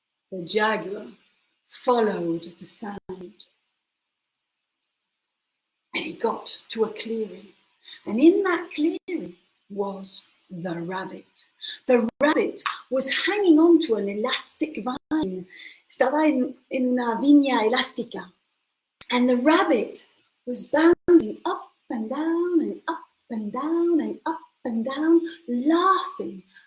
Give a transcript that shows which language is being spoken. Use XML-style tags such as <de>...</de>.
<en>The jaguar followed the sound. And he got to a clearing. And in that clearing was the rabbit. The rabbit was hanging on to an elastic vine.</en> <es>Estaba en una viña elástica.</es> <en>And the rabbit was bouncing up and down and up and down and up and down, laughing.</en>